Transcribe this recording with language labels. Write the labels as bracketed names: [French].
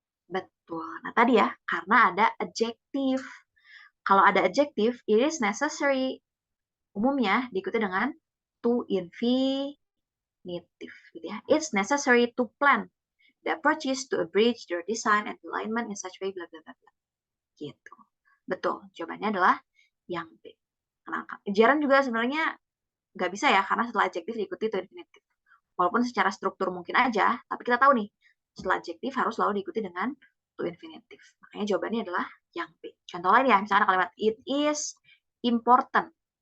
[Indonesian] Betul. Nah, tadi ya, karena ada adjective. Kalau ada adjective, [English] it is necessary. [Indonesian] Umumnya diikuti dengan to infinitive, gitu ya. [English] It's necessary to plan the approaches to a bridge, their design and alignment in such way, bla bla bla bla. [Indonesian] Gitu. Betul. Jawabannya adalah yang B. Kenapa? Gerund juga sebenarnya nggak bisa ya, karena setelah adjective diikuti to infinitive. Walaupun secara struktur mungkin aja, tapi kita tahu nih, setelah adjective harus selalu diikuti dengan to infinitive. Makanya jawabannya adalah yang B. Contoh lain ya, misalnya kalimat [English] it is important.